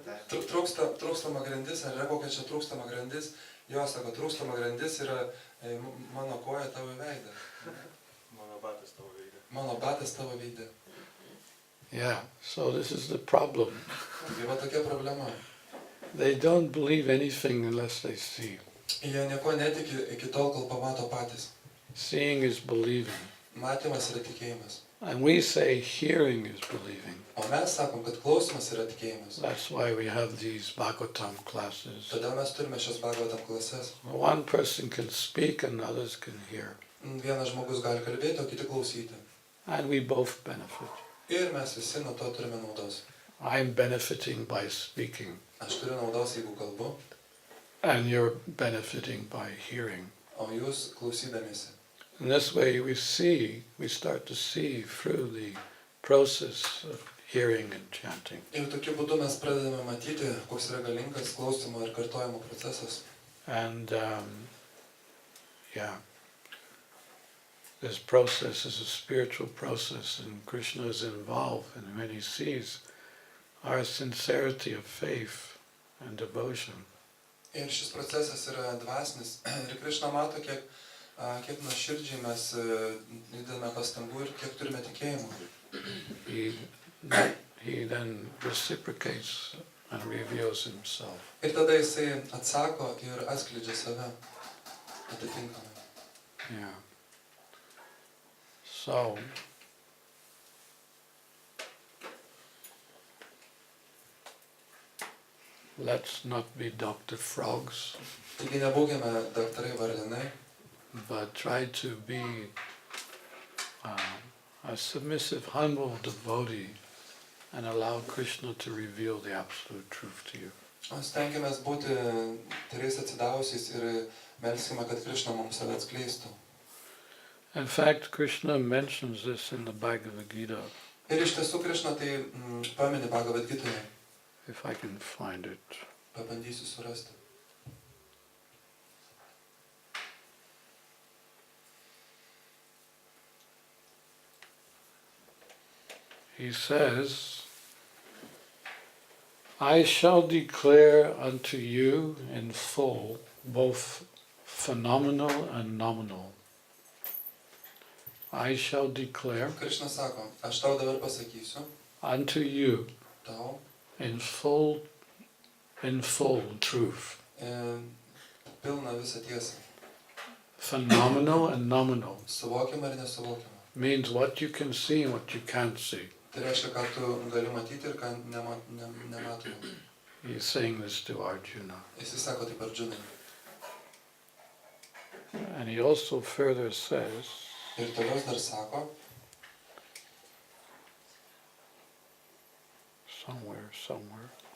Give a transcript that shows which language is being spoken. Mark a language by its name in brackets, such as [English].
[Lithuanian] Trūkstama grandis, ar yra kokia čia trūkstama grandis? Jo, sako, trūkstama grandis yra mano koja tavo veidą. Mano batas tavo veide. Mano batas tavo veide. [English] Yeah, so this is the problem. [Lithuanian] Tai va tokia problema. [English] They don't believe anything unless they see. [Lithuanian] Jie nieko netiki iki tol, kol pamato patys. [English] Seeing is believing. [Lithuanian] Matymas yra tikėjimas. [English] And we say hearing is believing. [Lithuanian] O mes sakom, kad klausimas yra tikėjimas. [English] That's why we have these Bhagavatam classes. [Lithuanian] Todėl mes turime šios Bhagavatam klases. [English] One person can speak and others can hear. [Lithuanian] Vienas žmogus gali kalbėti, o kiti klausyti. [English] And we both benefit. [Lithuanian] Ir mes visi nuo to turime naudos. [English] I'm benefiting by speaking. [Lithuanian] Aš turiu naudos, jeigu kalbu, [English] And you're benefiting by hearing. [Lithuanian] o jūs klausydamiesi. [English] In this way we start to see through the process of hearing and chanting. [Lithuanian] Ir tokiu būdu mes pradedame matyti, koks yra galingas klausimo ir kartojimo procesas. [English] And this process is a spiritual process, and Krishna is involved, and when he sees our sincerity of faith and devotion. [Lithuanian] Ir šis procesas yra dvasinis. Ir Krišna mato, kiek nuoširdžiai mes įdedame pastangų ir kiek turime tikėjimo. [English] He then reciprocates and reveals himself. [Lithuanian] Ir tada jisai atsako ir atskleidžia save atitinkamai. [English] Yeah. So, let's not be Dr. Frogs, [Lithuanian] Taigi nebūkime daktarai varlinai, [English] but try to be a submissive, humble devotee and allow Krishna to reveal the absolute truth to you. [Lithuanian] o stenkimės būti tyrais atsidavusiais ir melskime, kad Krišna mums save atskleistų. [English] In fact, Krishna mentions this in the Bhagavad Gita, [Lithuanian] Ir iš tiesų Krišna tai pamini Bhagavad Gitoje. [English] if I can find it. [Lithuanian] Pabandysiu surasti. [English] He says, I shall declare unto you in full both phenomenal and nominal. I shall declare [Lithuanian] Krišna sako, aš tau dabar pasakysiu, [English] unto you [Lithuanian] tau [English] in full truth, [Lithuanian] pilną visą tiesą. [English] phenomenal and nominal. [Lithuanian] Suvokiama ir nesuvokiama. [English] Means what you can see and what you can't see. [Lithuanian] Tai reiškia, ką tu gali matyti ir ką nematoma. [English] He's saying this to Arjuna. [Lithuanian] Jis sako taip Arjunai. [English] And he also further says, [Lithuanian] Ir toliau dar sako, [English] somewhere.